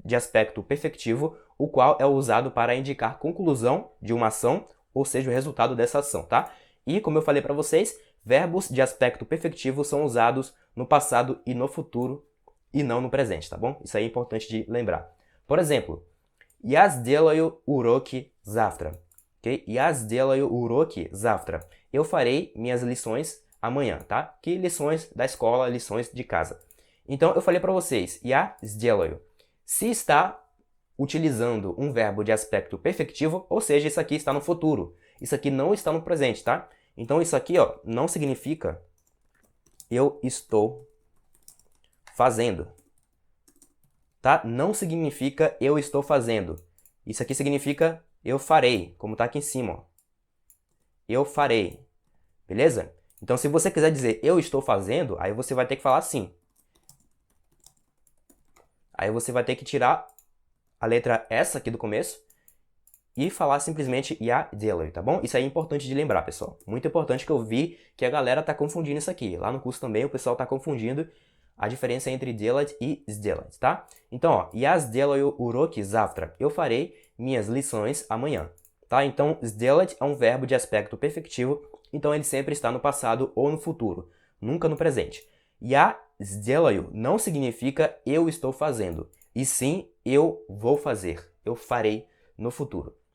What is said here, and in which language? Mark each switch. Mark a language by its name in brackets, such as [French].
[Portuguese] de aspecto perfectivo, o qual é usado para indicar conclusão de uma ação, ou seja, o resultado dessa ação, tá? E, como eu falei para vocês, verbos de aspecto perfectivo são usados no passado e no futuro, e não no presente, tá bom? Isso aí é importante de lembrar. Por exemplo, [Russian] Я сделаю уроки завтра. Ok? Я сделаю уроки завтра. [Portuguese] Eu farei minhas lições amanhã, tá? Que lições da escola, lições de casa. Então, eu falei para vocês, [Russian] я сделаю. [Portuguese] Se está utilizando um verbo de aspecto perfectivo, ou seja, isso aqui está no futuro. Isso aqui não está no presente, tá? Então, isso aqui, ó, não significa eu estou fazendo. Tá? Não significa eu estou fazendo. Isso aqui significa eu farei, como está aqui em cima. Ó. Eu farei. Beleza? Então, se você quiser dizer eu estou fazendo, aí você vai ter que falar assim. Aí você vai ter que tirar a letra S aqui do começo e falar simplesmente [Russian] я делаю, [Portuguese] tá bom? Isso aí é importante de lembrar, pessoal. Muito importante, que eu vi que a galera tá confundindo isso aqui. Lá no curso também o pessoal tá confundindo a diferença entre делать e сделать, tá? Então, ó, [Russian] я сделаю уроки завтра. [Portuguese] Eu farei minhas lições amanhã, tá? Então, сделать é um verbo de aspecto perfectivo, então ele sempre está no passado ou no futuro, nunca no presente. [Russian] Я сделаю [Portuguese] não significa eu estou fazendo, e sim eu vou fazer, eu farei no futuro.